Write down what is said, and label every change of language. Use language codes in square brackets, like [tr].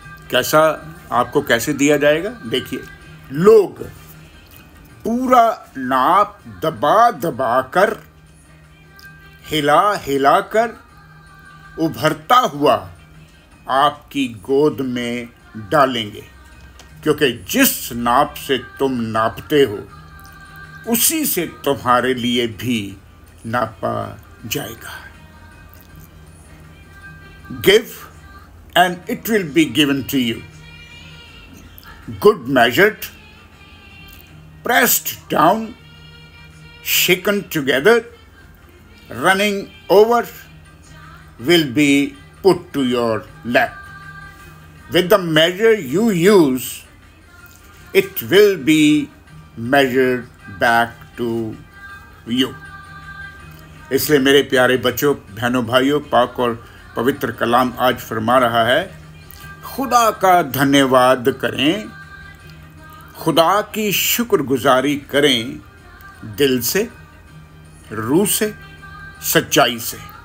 [hi] कैसा, आपको कैसे दिया जाएगा? देखिए, लोग पूरा नाप दबा दबा कर, हिला हिला कर उभरता हुआ आपकी गोद में डालेंगे, क्योंकि जिस नाप से तुम नापते हो उसी से तुम्हारे लिए भी नापा जाएगा। [en] Give and it will be given to you. Good measured, pressed down, shaken together, running over, will be put to your lap. With the measure you use, it will be measured back to you. [hi] इसलिए मेरे प्यारे बच्चों, बहनों, भाइयों, पाक और पवित्र कलाम आज फरमा रहा है, खुदा का धन्यवाद करें, खुदा की शुक्रगुजारी करें दिल से, रूह से, सच्चाई से।